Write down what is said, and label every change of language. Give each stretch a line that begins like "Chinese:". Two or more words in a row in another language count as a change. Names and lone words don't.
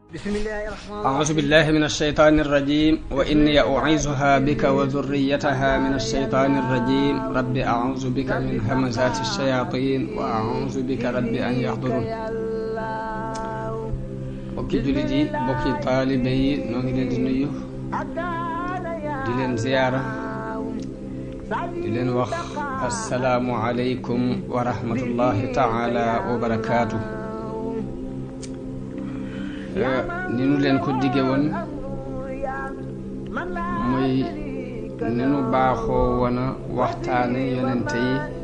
Arabic: أعوذ بالله من الشيطان الرجيم وإني أعيذها بك وذريتها من الشيطان الرجيم رب أعوذ بك من همزات الشياطين وأعوذ بك رب أن يحضرون.
Wolof: bokki jullit yi bokki taalibe yi noo ngi leen di nuyu di leen ziyaara di leen wax
Arabic: السلام عليكم ورحمة الله تعالى وبركاته.
Wolof: ni nu leen ko digge woon muy ni nu baaxoo woon a waxtaane yonente yi